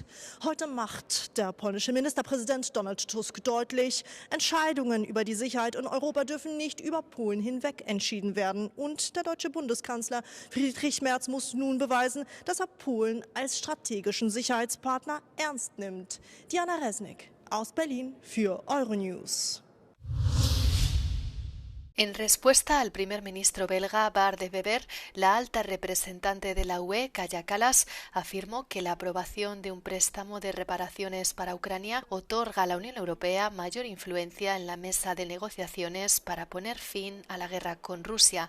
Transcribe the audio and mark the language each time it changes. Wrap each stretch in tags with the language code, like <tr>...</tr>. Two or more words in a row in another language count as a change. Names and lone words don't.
<de>Heute macht der polnische Ministerpräsident Donald Tusk deutlich, Entscheidungen über die Sicherheit in Europa dürfen nicht über Polen hinweg entschieden werden. Und der deutsche Bundeskanzler Friedrich Merz muss nun beweisen, dass er Polen als strategischen Sicherheitspartner ernst nimmt. Diana Resnick aus Berlin für Euronews.</de> <es>En respuesta al primer ministro belga Bart de Wever, la alta representante de la UE, Kaja Kallas, afirmó que la aprobación de un préstamo de reparaciones para Ucrania otorga a la Unión Europea mayor influencia en la mesa de negociaciones para poner fin a la guerra con Rusia.</es>